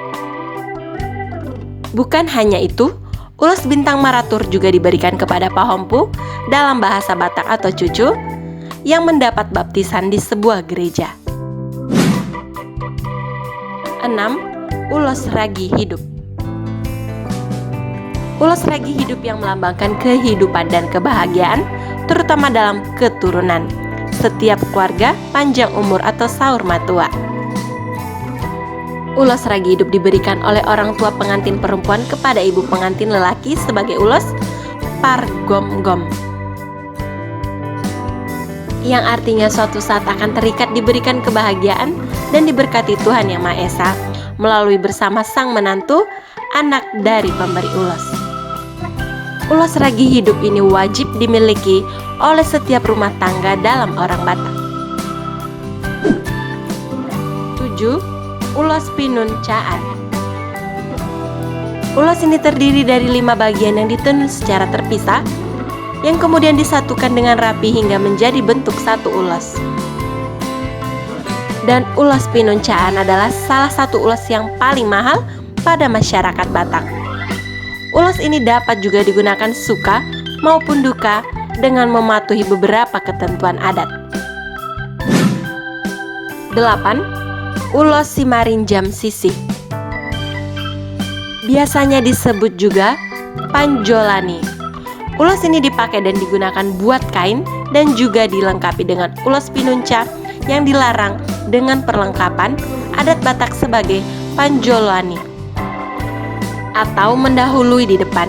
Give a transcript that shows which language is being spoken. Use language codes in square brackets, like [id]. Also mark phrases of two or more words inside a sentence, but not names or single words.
[id] Bukan hanya itu, ulos bintang maratur juga diberikan kepada pahompu dalam bahasa Batak atau cucu yang mendapat baptisan di sebuah gereja. 6. Ulos ragi hidup. Ulos ragi hidup yang melambangkan kehidupan dan kebahagiaan, terutama dalam keturunan. Setiap keluarga panjang umur atau [bbc] saur matua. [id] Ulos ragi hidup diberikan oleh orang tua pengantin perempuan kepada ibu pengantin lelaki sebagai ulos pargom-gom, yang artinya suatu saat akan terikat diberikan kebahagiaan dan diberkati Tuhan Yang Maha Esa melalui bersama sang menantu, anak dari pemberi ulos. Ulos ragi hidup ini wajib dimiliki oleh setiap rumah tangga dalam orang Batak. 7. Ulos pinuncaan. Ulos ini terdiri dari 5 bagian yang ditenun secara terpisah, yang kemudian disatukan dengan rapi hingga menjadi bentuk satu ulos. Dan ulos pinuncaan adalah salah satu ulos yang paling mahal pada masyarakat Batak. Ulos ini dapat juga digunakan suka maupun duka dengan mematuhi beberapa ketentuan adat. 8. Ulos simarinjam sisih. Biasanya disebut juga panjolani. Ulos ini dipakai dan digunakan buat kain dan juga dilengkapi dengan ulos pinunca yang dilarang dengan perlengkapan adat Batak sebagai panjolani atau mendahului di depan.